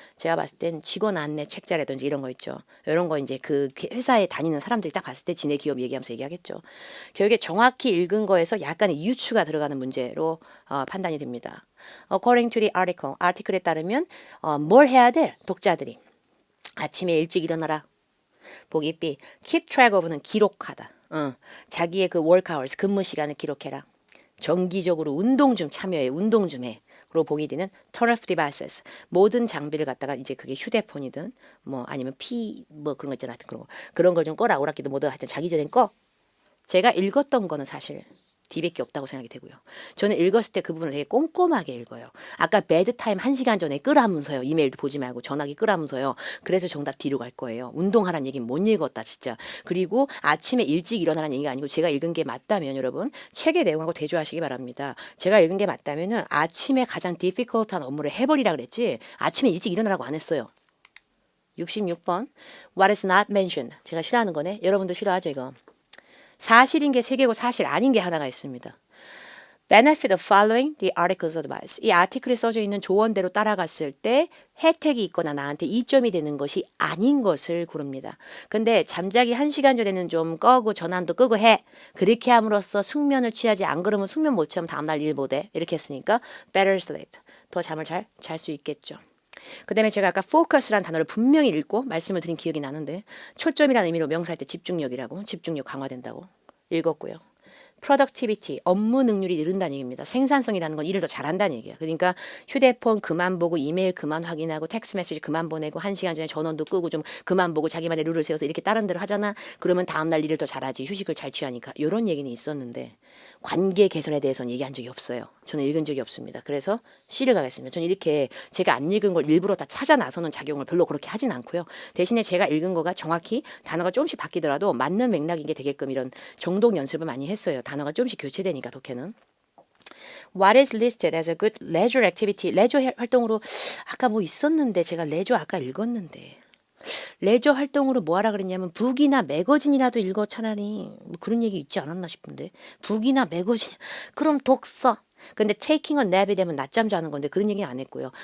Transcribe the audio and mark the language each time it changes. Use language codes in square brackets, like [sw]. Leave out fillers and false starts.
[ko] 제가 봤을 땐 직원 안내 책자라든지 이런 거 있죠. 이런 거 이제 그 회사에 다니는 사람들이 딱 봤을 때 지네 기업 얘기하면서 얘기하겠죠. 결국에 정확히 읽은 거에서 약간의 유추가 들어가는 문제로 판단이 됩니다. [en] According to the article, [ko] 아티클에 따르면 뭘 해야 돼? 독자들이 아침에 일찍 일어나라. 보기 B, [en] keep track of [ko] 는 기록하다. 자기의 그 work hours, 근무 시간을 기록해라. 정기적으로 운동 좀 참여해. 운동 좀 해. 그리고 보기 D는 turn off devices. 모든 장비를 갖다가 이제 그게 휴대폰이든 뭐 아니면 뭐 그런 거 있잖아. 하여튼 그런 걸 좀 꺼라. 오락기도 뭐든 하여튼 자기 전엔 꺼. 제가 읽었던 거는 사실 D밖에 없다고 생각이 되고요. 저는 읽었을 때 그 부분을 되게 꼼꼼하게 읽어요. 아까 배드타임 1시간 전에 끄라면서요. 이메일도 보지 말고 전화기 끄라면서요. 그래서 정답 D로 갈 거예요. 운동하라는 얘기는 못 읽었다 진짜. 그리고 아침에 일찍 일어나라는 얘기가 아니고 제가 읽은 게 맞다면 여러분 책의 내용하고 대조하시기 바랍니다. 제가 읽은 게 맞다면은 아침에 가장 difficult한 업무를 해버리라 그랬지 아침에 일찍 일어나라고 안 했어요. 66번 [en] What is not mentioned. [ko] 제가 싫어하는 거네. 여러분도 싫어하죠 이거. 사실인 게 3개고 사실 아닌 게 하나가 있습니다. [en] Benefit of following the article's advice. [ko] 이 아티클에 써져 있는 조언대로 따라갔을 때 혜택이 있거나 나한테 이점이 되는 것이 아닌 것을 고릅니다. 근데 잠자기 1시간 전에는 좀 꺼고 전환도 끄고 해. 그렇게 함으로써 숙면을 취하지 안 그러면 숙면 못 취하면 다음날 일 못해. 이렇게 했으니까 [en] better sleep. [ko] 더 잠을 잘 잘 수 있겠죠. 그 다음에 제가 아까 focus라는 단어를 분명히 읽고 말씀을 드린 기억이 나는데 초점이라는 의미로 명사할 때 집중력이라고 집중력 강화된다고 읽었고요. productivity, 업무 능률이 늘은다는 얘기입니다. 생산성이라는 건 일을 더 잘한다는 얘기야. 그러니까 휴대폰 그만 보고 이메일 그만 확인하고 텍스트 메시지 그만 보내고 1시간 전에 전원도 끄고 좀 그만 보고 자기만의 룰을 세워서 이렇게 다른 대로 하잖아. 그러면 다음날 일을 더 잘하지. 휴식을 잘 취하니까. 이런 얘기는 있었는데 관계 개선에 대해서는 얘기한 적이 없어요. 저는 읽은 적이 없습니다. 그래서 C를 가겠습니다. 저는 이렇게 제가 안 읽은 걸 일부러 다 찾아 나서는 작용을 별로 그렇게 하진 않고요. 대신에 제가 읽은 거가 정확히 단어가 조금씩 바뀌더라도 맞는 맥락인 게 되게끔 이런 정독 연습을 많이 했어요. 단어가 조금씩 교체되니까 독해는. [en] What is listed as a good leisure activity? [ko] 레저 활동으로 아까 뭐 있었는데 제가 레저 아까 읽었는데 레저 활동으로 뭐 하라 그랬냐면 북이나 매거진이라도 읽어 차라리 뭐 그런 얘기 있지 않았나 싶은데 북이나 매거진 그럼 독서 근데 [en] taking a nap [ko] 이 되면 낮잠 자는 건데 그런 얘기는 안 했고요.